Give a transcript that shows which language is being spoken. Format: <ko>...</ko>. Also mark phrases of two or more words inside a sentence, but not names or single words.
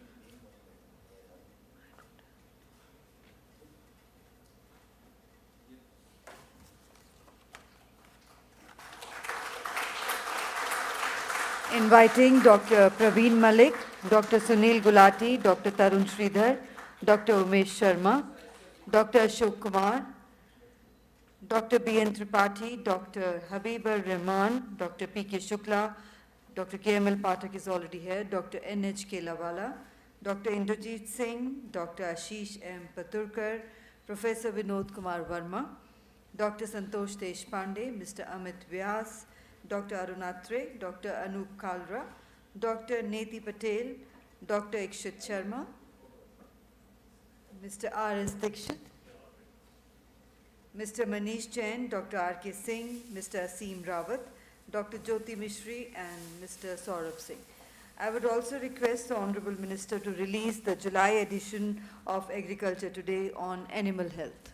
<en>Inviting Dr. Praveen Malik, Dr. Sunil Gulati, Dr. Tarun Sridhar, Dr. Umesh Sharma, Dr. Ashok Kumar, Dr. B.N. Tripathi, Dr. Habibur Rahman, Dr. P.K. Shukla, Dr. K.M.L. Pathak is already here, Dr. N.H.K. Lawala, Dr. Indrajit Singh, Dr. Ashish M. Paturkar, Professor Vinod Kumar Verma, Dr. Santosh Deshpande, Mr. Amit Vyas, Dr. Arun Atre, Dr. Anup Kalra, Dr. Neti Patel, Dr. Ikshit Sharma, Mr. R.S. Dikshit, Mr. Manish Jain, Dr. R.K. Singh, Mr. Aseem Rawat, Dr. Jyoti Mishri, and Mr. Saurabh Singh. I would also request the Honorable Minister to release the July edition of Agriculture Today on animal health.</en>